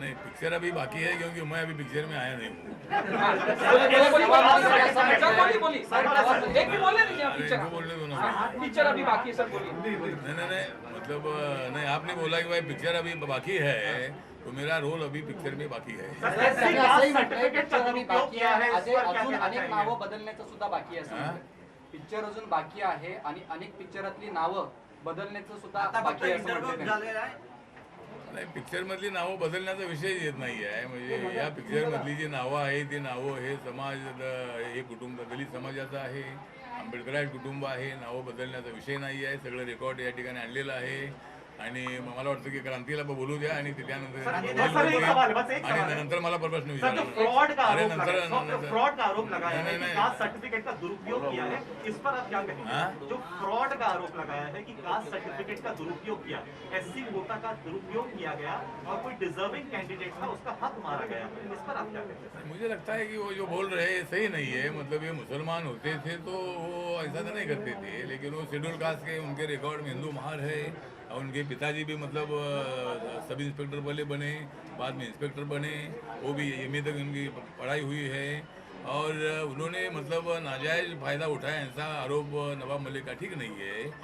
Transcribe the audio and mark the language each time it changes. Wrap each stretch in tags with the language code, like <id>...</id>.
<hi>नहीं, पिक्चर अभी बाकी है क्योंकि मैं अभी पिक्चर में आया नहीं हूँ। बोली एक भी बोले नहीं आप इनको बोलने दो ना। पिक्चर अभी बाकी है सर, बोलिए। नहीं मतलब नहीं, आपने बोला कि भाई पिक्चर अभी बाकी है तो मेरा रोल अभी पिक्चर में बाकी है।</hi> <mr>त्यांनी असंही म्हटलंय पिक्चर अजून बाकी आहे, अजून अनेक नावं बदलण्याचं सुद्धा बाकी आहे असं हा? म्हटलंय. पिक्चर अजून बाकी आहे आणि अनेक पिक्चरातली नावं बदलण्याचं सुद्धा बाकी आहे असं म्हटलंय त्यांनी. नाही, पिक्चर मधली नावं बदलण्याचा विषय येत नाही आहे. म्हणजे या पिक्चर मधली जी नावं आहे ती नावं हे समाज, हे कुटुंब दलित समाजाचं आहे, आंबेडकरांचे कुटुंब आहे, नावं बदलण्याचा विषय नाही आहे. सगळं रेकॉर्ड या ठिकाणी आणलेलं आहे आणि मला वाटतं की क्रांतीला बोलू द्या आणि त्यानंतर आणि नंतर मला प्रश्न विचारा.</mr> <hi>फ्रॉड का अरे आरोप</hi> <mr>नंतर</mr> <hi>लगा, फ्रॉड का आरोप लगाया है नहीं, कि कास्ट सर्टिफिकेट का दुरुपयोग किया है, इस पर आप क्या कहेंगे? जो फ्रॉड का आरोप लगाया है कि कास्ट सर्टिफिकेट का दुरुपयोग किया, SC कोटा का दुरुपयोग किया गया और कोई डिजर्विंग कैंडिडेट था उसका हक मारा गया, इस पर आप क्या कहेंगे? मुझे लगता है कि वो जो बोल रहे हैं सही नहीं है. मतलब ये मुसलमान होते थे तो वो ऐसा तो नहीं करते थे, लेकिन वो शेड्यूल कास्ट के उनके रिकॉर्ड में हिंदू महार है और उनके पिताजी भी मतलब सब इंस्पेक्टर पहले बने, बाद में इंस्पेक्टर बने, वो भी MA तक उनकी पढ़ाई हुई है और उन्होंने मतलब नाजायज़ फ़ायदा उठाया, ऐसा आरोप नवाब मलिक का ठीक नहीं है.</hi>